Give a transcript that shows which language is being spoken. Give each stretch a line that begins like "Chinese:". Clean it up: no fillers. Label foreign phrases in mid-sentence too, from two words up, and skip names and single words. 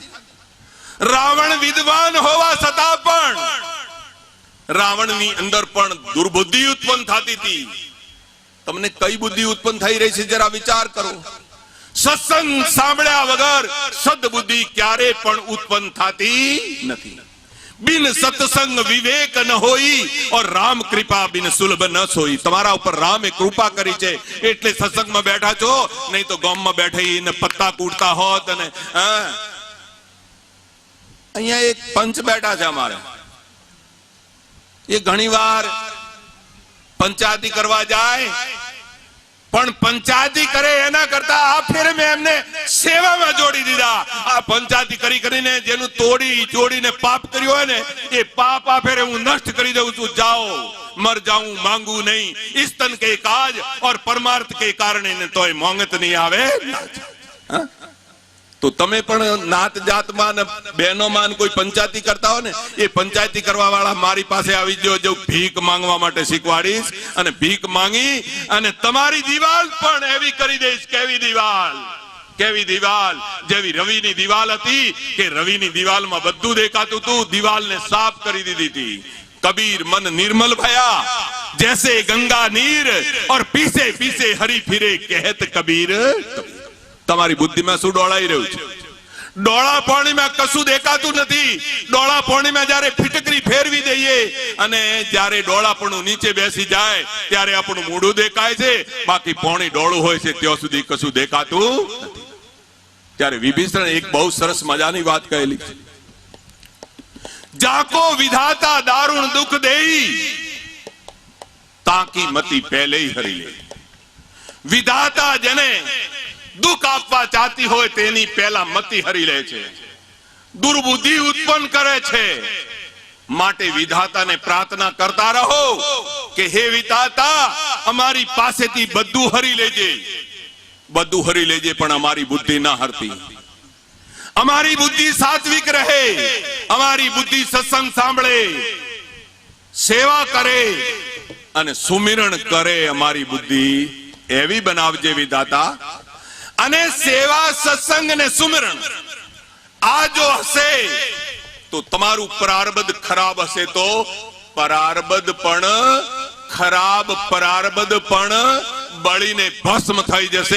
Gujarati: રાવણ વિદ્વાન હોવા છતાં પણ રાવણની અંદર પણ દુર્બુદ્ધિ ઉત્પન્ન થતી હતી. તમને કઈ બુદ્ધિ ઉત્પન્ન થઈ રહી છે જરા વિચાર કરો. સત્સંગ સાંભળ્યા વગર સદબુદ્ધિ ક્યારે પણ ઉત્પન્ન થતી નથી.
Hindi: बिन सत्संग विवेक न होई और राम कृपा बिन सुलभ न सोई।
Gujarati: તમારા ઉપર રામે કૃપા કરી છે એટલે સત્સંગમાં બેઠા છો, નહીં તો ગામમાં બેઠીને પત્તા કૂટતા હોત. અને અહીંયા એક પંચ બેઠા છે અમારે, એ ઘણીવાર પંચાયતી કરવા જાય, પણ પંચાયતી કરે એના કરતા આ ફેરે મેં એમને સેવામાં જોડી દીધા. આ પંચાયતી કરી કરીને જેનું તોડી જોડીને પાપ કર્યું હોય ને, એ પાપ આ ફેરે હું નષ્ટ કરી દઉં છું.
Hindi: જાઓ मर जाऊं मांगू नहीं, इस तन के काज और परमार्थ के कारणे ने तोय मोंगत नहीं आवे.
Gujarati: તો તમે પણ નાત જાત માન બહેનો માન કોઈ પંચાયતી કરતા હો ને, યે પંચાયતી કરવા વાળા મારી પાસે આવી જો જો ભીખ માંગવા માટે શીખવાડીશ અને ભીખ માંગી અને તમારી દીવાલ પણ એવી કરી દેશ. કેવી દીવાલ જેવી રવિ ની દીવાલ હતી કે રવિ ની દીવાલ મેં બધું દેખાતું તું, દીવાલ ને સાફ કરી દીધી થી.
Hindi: कबीर मन निर्मल भया जैसे गंगा नीर और पीसे पीसे हरी फिरे कहत कबीर.
Gujarati: તમારી બુદ્ધિમાં શું ડોળાઈ રહ્યું છે? ડોળા પાણીમાં કશું દેખાતું નથી. ડોળા પાણીમાં જ્યારે ફિટકરી ફેરવી દઈએ અને જ્યારે ડોળાપણું નીચે બેસી જાય ત્યારે આપણું મોઢું દેખાય છે, બાકી પાણી ડોળું હોય છે ત્યાં સુધી કશું દેખાતું નથી. ત્યારે વિભીષણ એક બહુ સરસ મજાની વાત કહેલી છે,
Hindi: जाको विधाता दारुण दुख देई ताकी मती पहले ही हरी ले.
Gujarati: વિધાતા જેને દુઃખ આપવા ચાહતી હો તેની પહેલા મતિ હરી લે છે, દુર્બુદ્ધિ ઉત્પન્ન કરે છે. માટે વિધાતા ને પ્રાર્થના કરતા રહો કે હે વિધાતા અમારી પાસેથી બધું હરી લેજે. બધું હરી લેજે પણ અમારી બુદ્ધિ ના હરતી. અમારી બુદ્ધિ સાત્વિક રહે, અમારી બુદ્ધિ સત્સંગ સાંભળે, સેવા કરે અને સુમિરણ કરે. અમારી બુદ્ધિ એવી બનાવજે વિધાતા. અને સેવા સત્સંગ અને સુમિરણ આ જો હશે તો તમારું પ્રારબ્ધ ખરાબ હશે તો પ્રારબ્ધ પણ ખરાબ, પ્રારબ્ધ પણ બળીને ભસ્મ થઈ જશે.